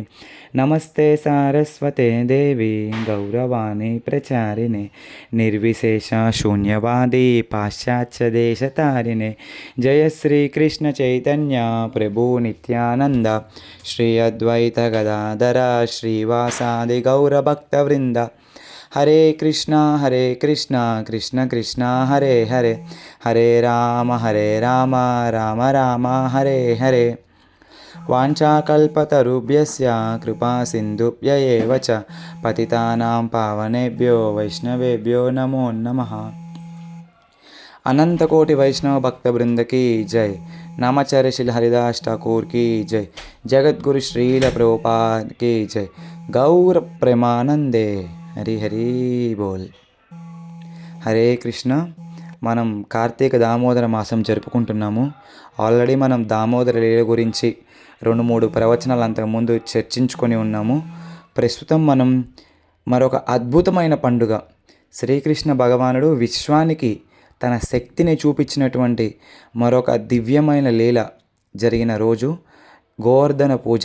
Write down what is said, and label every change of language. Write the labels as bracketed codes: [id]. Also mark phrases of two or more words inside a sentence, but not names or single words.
[sa] नमस्ते सारस्वते देवी गौरवाणी प्रचारिणे निर्विशेष शून्यवादी पाश्चात्यदेशतारिणे। जय श्री कृष्ण चैतन्य प्रभु नित्यानंद श्री अद्वैत गदाधर श्रीवासादि गौरभक्तवृंद। हरे कृष्णा कृष्ण कृष्णा हरे हरे, हरे राम राम राम हरे हरे। वाञ्छाकल्पतरुभ्यश्च कृपा सिन्धुभ्य एव च पतितानां पावनेभ्यो वैष्णवेभ्यो नमो नमः। [hi] अनंत कोटि वैष्णव भक्त वृंद की जय। नामाचार्य श्री हरिदास ठाकुर की जय। जगत गुरु श्रील प्रभुपाद की जय। गौर प्रेमानंदे हरि हरि बोल। [te] హరే కృష్ణ. మనం కార్తీక దామోదర మాసం జరుపుకుంటున్నాము. ఆల్రెడీ మనం దామోదర లీల గురించి 2-3 ప్రవచనాలు అంతకుముందు చర్చించుకొని ఉన్నాము. ప్రస్తుతం మనం మరొక అద్భుతమైన పండుగ, శ్రీకృష్ణ భగవానుడు విశ్వానికి తన శక్తిని చూపించినటువంటి మరొక దివ్యమైన లీల జరిగిన రోజు గోవర్ధన పూజ.